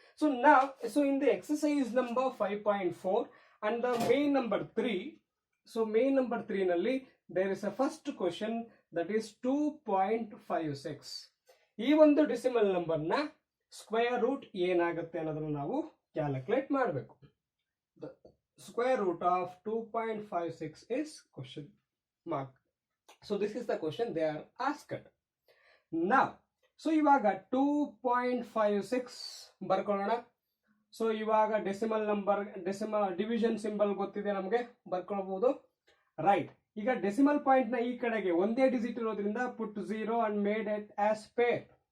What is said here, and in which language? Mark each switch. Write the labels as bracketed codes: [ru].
[en] So in the exercise number 5.4 and the main number 3. So main number 3 ನಲ್ಲಿ there is a first question, that is 2.56. [kn] ಈ ಒಂದು decimal number ನ square root ಏನಾಗುತ್ತೆ ಅನ್ನೋದನ್ನ ನಾವು calculate ಮಾಡಬೇಕು. [en] The square root of 2.56 is question mark. So this is the question they are asked. [kn] Now so ಇವಾಗ 2.56 ಬರ್ಕೊಳ್ಳೋಣ. So ಇವಾಗ ಡೆಸಿಮಲ್ ಡಿವಿಷನ್ ಸಿಂಬಲ್ ಗೊತ್ತಿದೆ ನಮಗೆ, ಬರ್ಕೊಳ್ಬಹುದು. ರೈಟ್. ಈಗ ಡೆಸಿಮಲ್ ಪಾಯಿಂಟ್ ನ ಈ ಕಡೆಗೆ ಒಂದೇ ಡಿಜಿಟ್ ಇರೋದ್ರಿಂದ [en] Put 0 and made it as pair.